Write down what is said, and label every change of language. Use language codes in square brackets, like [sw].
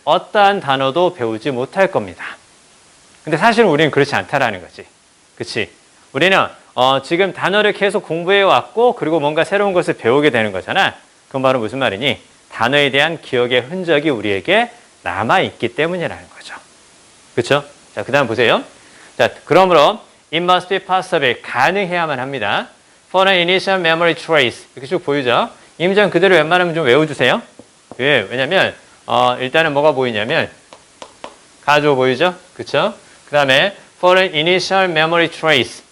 [ko] 어떠한 단어도 배우지 못할 겁니다. 근데 사실은 우리는 그렇지 않다라는 거지. 그치? 우리는 지금 단어를 계속 공부해 왔고 그리고 뭔가 새로운 것을 배우게 되는 거잖아. 그건 바로 무슨 말이니? 단어에 대한 기억의 흔적이 우리에게 남아있기 때문이라는 거죠. 그렇죠? 자, 그 다음 보세요. 자, 그러므로 [en] it must be possible. [ko] 가능해야만 합니다. [en] for an initial memory trace. [ko] 이렇게 쭉 보이죠? 임장 그대로 웬만하면 좀 외워주세요. 왜? 왜냐면 일단은 뭐가 보이냐면 가주어 보이죠? 그렇죠? 그 다음에 [en] for an initial memory trace.